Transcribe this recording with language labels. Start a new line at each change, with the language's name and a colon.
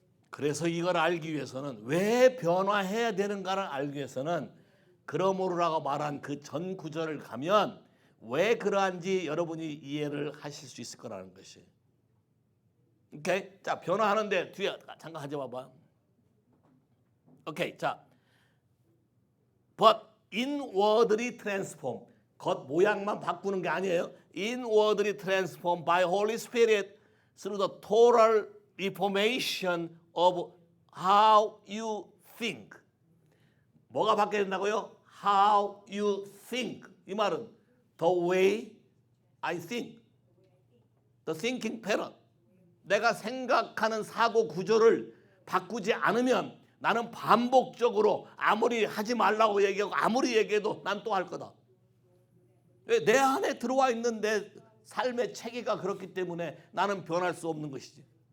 Korean: 그래서 이걸 알기 위해서는 왜 변화해야 되는가를 알기 위해서는 그러므로라고 말한 그 전 구절을 가면 왜 그러한지 여러분이 이해를 하실 수 있을 거라는 것이. 오케이? 자, 변화하는데 뒤에 잠깐 하지 봐봐. 오케이, 자,
English: but inwardly transform.
Korean: 겉 모양만 바꾸는 게 아니에요.
English: Inwardly transform by Holy Spirit through the total reformation of how you think.
Korean: 뭐가 바뀌어야 된다고요?
English: How you think.
Korean: 이 말은
English: the way I think. The thinking pattern.
Korean: 내가 생각하는 사고 구조를 바꾸지 않으면 나는 반복적으로 아무리 하지 말라고 얘기하고 아무리 얘기해도 난 또 할 거다. 내 안에 들어와 있는 내 삶의 체계가 그렇기 때문에 나는 변할 수 없는 것이지.